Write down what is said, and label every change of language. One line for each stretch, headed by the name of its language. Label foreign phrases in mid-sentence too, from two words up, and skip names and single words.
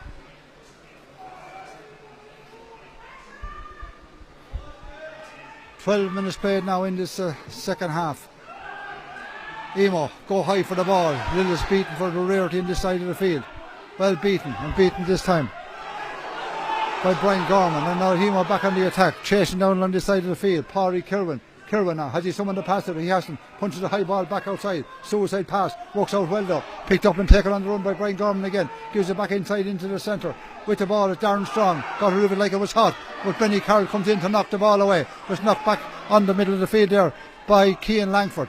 English: "12 minutes played now in this second half. Emo go high for the ball. Lillis beaten for the rarity in this side of the field. Well beaten, and beaten this time by Brian Gorman. And now Emo back on the attack, chasing down along this side of the field. Pádraig Kirwan. Kirwan now, has he someone to pass it? He hasn't. Punches the high ball back outside. Suicide pass, works out well though. Picked up and taken on the run by Brian Gorman again. Gives it back inside into the centre. With the ball is Darren Strong. Got rid of it like it was hot. But Benny Carroll comes in to knock the ball away. Was knocked back on the middle of the field there by Cian Langford.